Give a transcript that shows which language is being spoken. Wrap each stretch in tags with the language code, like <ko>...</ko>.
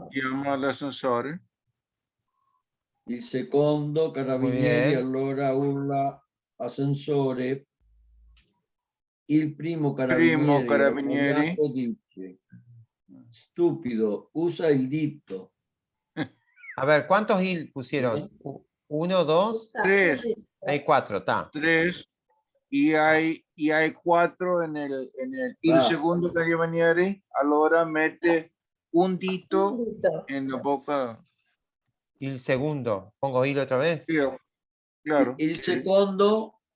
<it>Chiama l'ascensore. Il secondo carabinieri allora urla ascensore. Il primo carabiniere dice stupido, usa il dito.</it> <es>A ver, ¿cuántos il pusieron? 1, 2, 3. hay 4, está. 3. Y hay</es> <it>e hai 4 il secondo carabiniere allora mette un dito nella bocca.</it> <es>Il segundo, pongo il otra vez.</es> <it>Sì, claro. Il secondo</it>